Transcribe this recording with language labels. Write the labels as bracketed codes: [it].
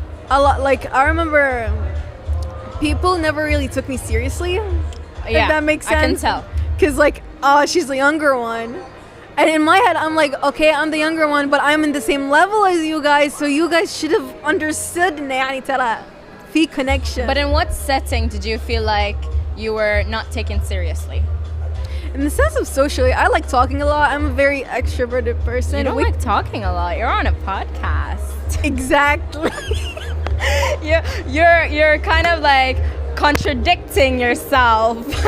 [en] a lot. Like I remember, people never really took me seriously. If that makes sense. I can tell. Cause like, oh, she's the younger one, and in my head, I'm like, okay, I'm the younger one, but I'm in the same level as you guys, so you guys should have understood. [ar] يعني ترى في [en] connection. But in what setting did you feel like you were not taken seriously? In the sense of socially, I like talking a lot. I'm a very extroverted person. You don't like talking a lot. You're on a podcast. Exactly. You're kind of like contradicting yourself.